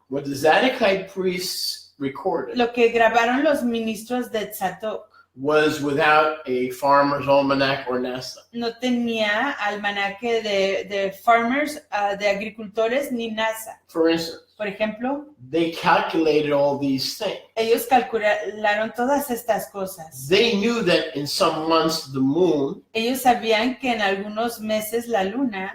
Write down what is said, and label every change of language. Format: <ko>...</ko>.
<en>What the Zedekiah priests recorded</en> <es>Lo que grabaron los ministros de Tzadok</es> <en>was without a farmer's almanac or NASA.</en> <es>no tenía almanaque de farmers, de agricultores, ni NASA.</es> <en>For instance,</en> <es>Por ejemplo,</es> <en>they calculated all these things.</en> <es>ellos calcularon todas estas cosas.</es> <en>They knew that in some months the moon</en> <es>Ellos sabían que en algunos meses la luna</es>